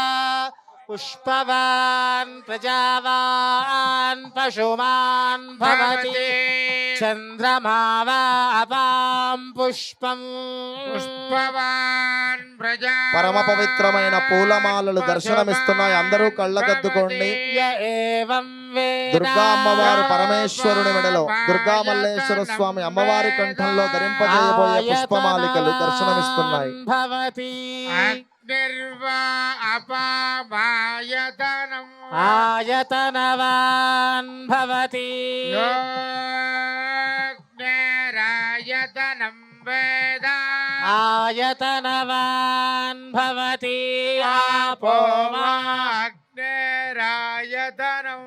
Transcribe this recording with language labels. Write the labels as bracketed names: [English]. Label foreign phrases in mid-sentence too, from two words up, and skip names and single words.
[Sanskrit] पुष्पवान् प्रजावान् पशुमान् भवति चन्द्रमा वा अपां पुष्पं పుష్పవాన్ ప్రజా [Telugu] పరమ పవిత్రమైన పూలమాలలు దర్శనమిస్తున్నాయి. అందరూ కళ్ళకద్దుకోండి. [Sanskrit] य एवं वेद [Telugu] దుర్గా అమ్మవారు పరమేశ్వరుని మెడలో, దుర్గా మల్లేశ్వర స్వామి అమ్మవారి కంఠంలో ధరింపజేయబోయే పుష్పమాలికలు దర్శనమిస్తున్నాయి. [Sanskrit] भवति నిర్వా అపామాయతనం आयतनवान् भवति యోగ్నేరాయతనం వేద आयतनवान् भवति आपो वा అగ్నేరాయతనం